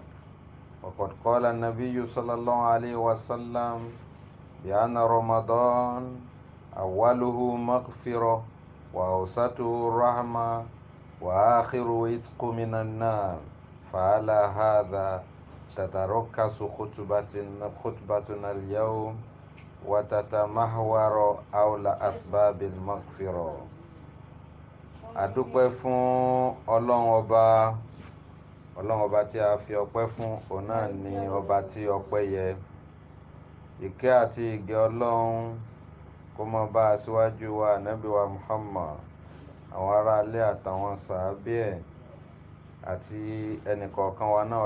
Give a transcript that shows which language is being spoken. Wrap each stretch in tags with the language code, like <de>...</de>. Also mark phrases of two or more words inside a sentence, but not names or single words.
<ar>وقد قال النبي صلى الله عليه وسلم بأن رمضان أوله مغفرة وأوسطه رحمة وآخره عتق من النار. فعلى هذا تتركز خطبتنا اليوم وتتمحور حول أسباب المغفرة.</ar> <yo>Adúpẹ́ fún Ọlọ́run ọba tí a fi ọpẹ́ fún, òun náà ni ọba tí ọpẹ́ yẹ. Ìkẹ́ àti ìgẹ́ Ọlọ́run kó má bá aṣíwájú wa Ànábì wa Muhammad, àwọn ará ilé àtàwọn sàábé ẹ̀, àti ẹnìkọ̀ọ̀kan wa náà.</yo>